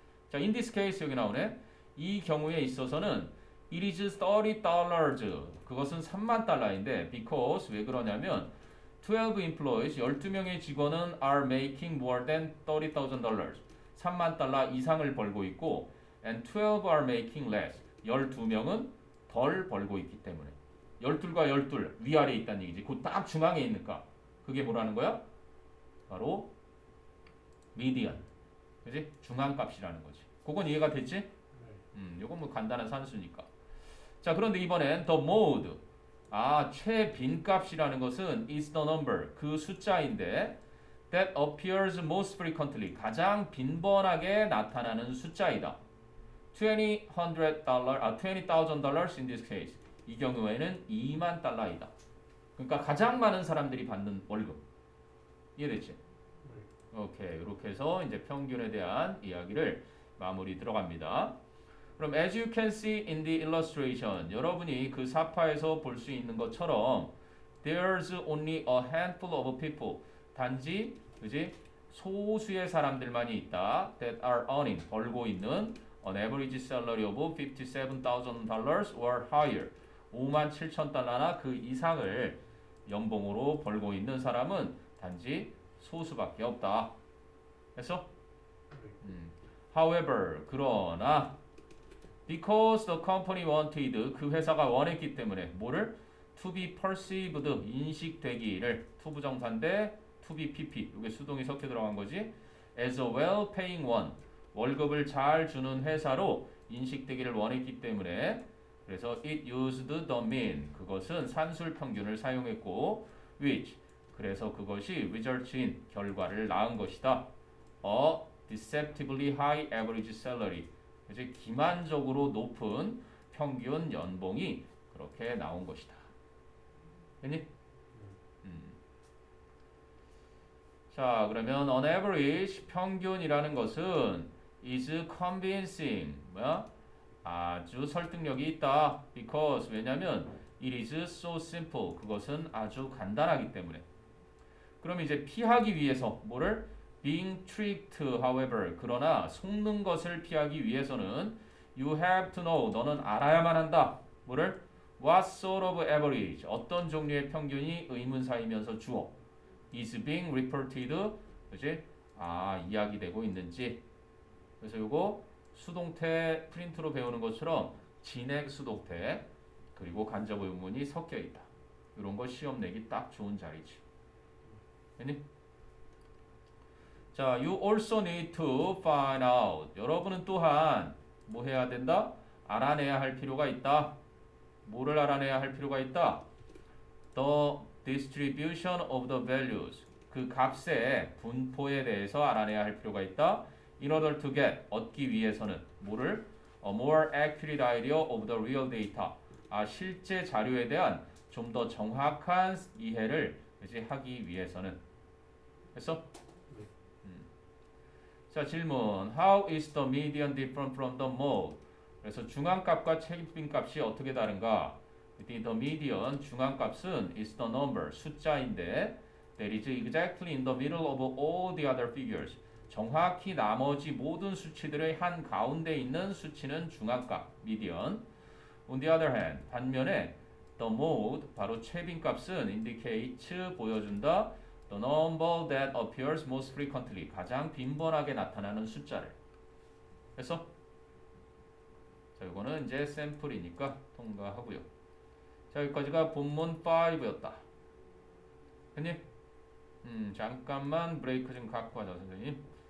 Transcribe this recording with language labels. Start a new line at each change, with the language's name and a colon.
Korean: 자,
English: in this case
Korean: 여기 나오네. 이 경우에 있어서는
English: it is $30
Korean: 그것은 3만 달러인데
English: because
Korean: 왜 그러냐면
English: 12 employees
Korean: 12명의 직원은
English: are making more than $30,000
Korean: 3만 달러 이상을 벌고 있고
English: and 12 are making less
Korean: 12명은 덜 벌고 있기 때문에 12과 12 위아래에 있다는 얘기지. 그 딱 중앙에 있으니까 그게 뭐라는 거야? 바로 median 그지? 중앙값이라는 거지. 그건 이해가 됐지? 네. 요건 뭐 간단한 산수니까. 자, 그런데 이번엔 the mode. 최빈값이라는 것은
English: is the number.
Korean: 그 숫자인데
English: that appears most frequently.
Korean: 가장 빈번하게 나타나는 숫자이다.
English: $20,000 in this case.
Korean: 이 경우에는 2만 달러이다. 그러니까 가장 많은 사람들이 받는 월급. 이해됐지? 오케이. 이렇게 해서 이제 평균에 대한 이야기를 마무리 들어갑니다. 그럼
English: as you can see in the illustration,
Korean: 여러분이 그 사파에서 볼 수 있는 것처럼
English: there's only a handful of people.
Korean: 단지 그지? 소수의 사람들만이 있다.
English: that are earning,
Korean: 벌고 있는
English: an average salary of $57,000 or higher.
Korean: 57,000달러나 그 이상을 연봉으로 벌고 있는 사람은 단지 소수밖에 없다. 됐어?
English: However,
Korean: 그러나
English: because the company wanted,
Korean: 그 회사가 원했기 때문에 뭐를?
English: to be perceived,
Korean: 인식되기를. to 부정사인데
English: to be pp,
Korean: 이게 수동이 섞여 들어간 거지.
English: as a well-paying one,
Korean: 월급을 잘 주는 회사로 인식되기를 원했기 때문에 그래서
English: it used the mean,
Korean: 그것은 산술 평균을 사용했고
English: which,
Korean: 그래서 그것이
English: results in,
Korean: 결과를 낳은 것이다.
English: a deceptively high average salary,
Korean: 이제 기만적으로 높은 평균 연봉이 그렇게 나온 것이다. 됐니? 자, 그러면
English: on average,
Korean: 평균이라는 것은
English: is convincing,
Korean: 뭐야? 아주 설득력이 있다.
English: because,
Korean: 왜냐면
English: it is so simple,
Korean: 그것은 아주 간단하기 때문에. 그럼 이제 피하기 위해서 뭐를?
English: being tricked, however,
Korean: 그러나 속는 것을 피하기 위해서는
English: you have to know,
Korean: 너는 알아야만 한다. 뭐를?
English: what sort of average,
Korean: 어떤 종류의 평균이 의문사이면서 주어
English: is being reported,
Korean: 그지? 이야기되고 있는지. 그래서 요거 수동태 프린트로 배우는 것처럼 진액 수동태 그리고 간접 의문이 섞여 있다. 이런 거 시험 내기 딱 좋은 자리지. 됐니?
English: 자, you also need to find out.
Korean: 여러분은 또한 뭐 해야 된다? 알아내야 할 필요가 있다. 뭐를 알아내야 할 필요가 있다?
English: The distribution of the values.
Korean: 그 값의 분포에 대해서 알아내야 할 필요가 있다.
English: In order to get,
Korean: 얻기 위해서는 뭐를?
English: A more accurate idea of the real data.
Korean: 실제 자료에 대한 좀 더 정확한 이해를 이제 하기 위해서는. 됐어? 자, 질문.
English: How is the median different from the mode?
Korean: 그래서 중앙값과 최빈값이 어떻게 다른가?
English: The median,
Korean: 중앙값은
English: is the number,
Korean: 숫자인데
English: that is exactly in the middle of all the other figures.
Korean: 정확히 나머지 모든 수치들의 한 가운데 있는 수치는 중앙값, median.
English: On the other hand,
Korean: 반면에
English: the mode,
Korean: 바로 최빈값은
English: indicates,
Korean: 보여준다.
English: The number that appears most frequently,
Korean: 가장 빈번하게 나타나는 숫자를. 그래서 자, 이거는 이제 샘플이니까 통과하고요. 자, 여기까지가 본문 5였다. 됐니? 잠깐만 브레이크 좀 갖고 가자, 선생님.